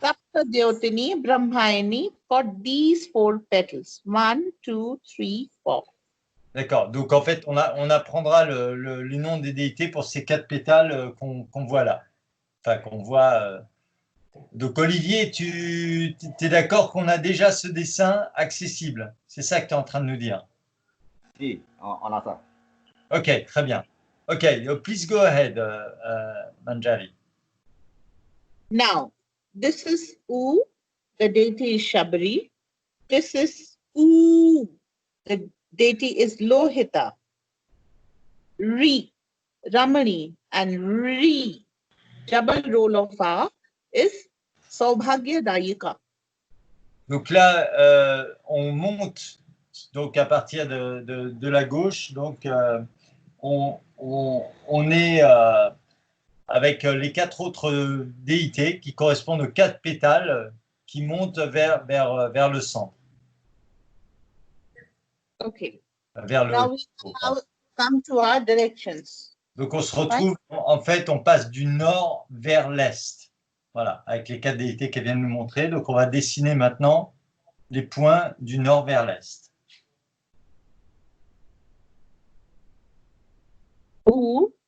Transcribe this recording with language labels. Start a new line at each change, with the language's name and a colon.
English: Saptadyotani, Brahmayani for these 4 petals. 1, 2, 3, 4.
French: D'accord. Donc en fait, on apprendra les noms des déités pour ces 4 pétales qu'on voit là. Enfin, qu'on voit. Donc Olivier, tu es d'accord qu'on a déjà ce dessin accessible? C'est ça que tu es en train de nous dire? Si, on a ça. Ok, très bien. Ok,
English: please go ahead,
French: Manjari.
English: Now, this is U, the deity is Shabri. This is U, the deity is Lohita. Ri, Ramani, and Ri, double roll of R, is Saubhagya Dayika.
French: Donc là, on monte donc à partir de la gauche. Donc, on est avec les 4 autres déités qui correspondent aux 4 pétales qui montent vers le centre.
English: Okay.
French: Vers
English: Now we come to our directions.
French: Donc on se retrouve, en fait, on passe du nord vers l'est. Voilà, avec les 4 déités qu'elle vient de nous montrer. Donc on va dessiner maintenant les points du nord vers l'est. U,